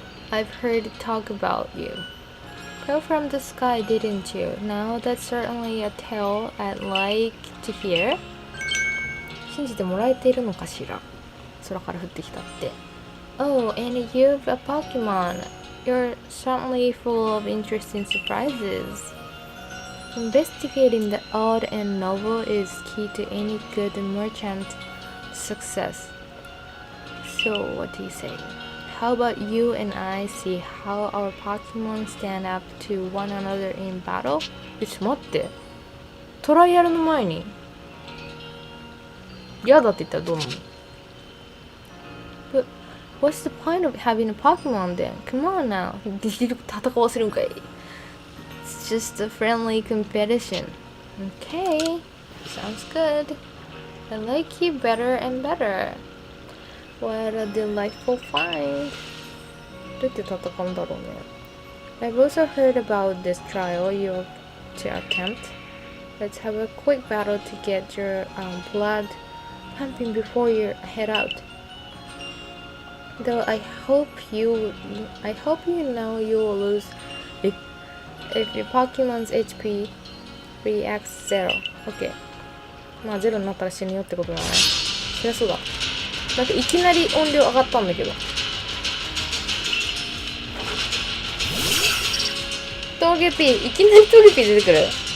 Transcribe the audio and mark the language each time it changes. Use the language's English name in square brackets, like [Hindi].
[English] I've heard talk about you. Fell from the sky, didn't you? Now that's certainly a tale I'd like to hear. [Japanese] 信じてもらえているのかしら。空から降ってきたって。 [English] Oh, and you've a Pokemon. You're certainly full of interesting surprises. Investigating the odd and novel is key to any good merchant success. So, what do you say? How about you and I see how our Pokemon stand up to one another in battle? [Japanese] ちょっと待って。トライアルの前に嫌だって言ったらどうなの？ [English] But what's the point of having a Pokemon then? Come on now. [Japanese] 戦わせるんかい。 [English] It's just a friendly competition. Okay. Sounds good. I like you better and better. What a delightful find. [Japanese] どうやって戦うんだろうね。 [English] I've also heard about this trial you're to attempt. Let's have a quick battle to get your blood pumping before you head out. Though I hope you know you will lose if your Pokemon's HP reacts 0. Okay. [Japanese] まあ0になったら死ぬよってことだね。そりゃそうだ。なんかいきなり音量上がったんだけど。トゲピー、いきなりトゲピー出てくる。